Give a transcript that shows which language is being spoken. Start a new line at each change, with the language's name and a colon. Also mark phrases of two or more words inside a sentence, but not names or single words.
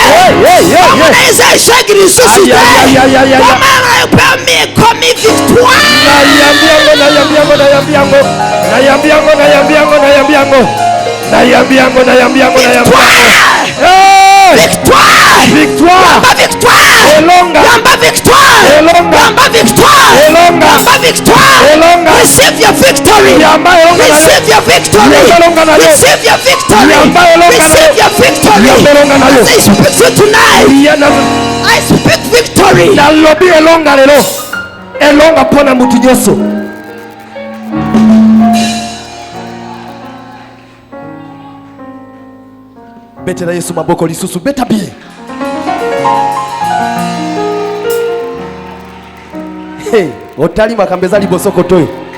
Lingala: Kombo na eza eshagiri susu. Kombo na permis komi victoire.
French: Victoire!
English: Receive your victory! Receive your victory! Receive your victory! Receive your victory! As I speak to you tonight, I speak victory!
Lingala: elonga pona mutu nyonso. Betela Yesu maboko lisusu beta bien. Hey, otali makambeza libosoko toyo.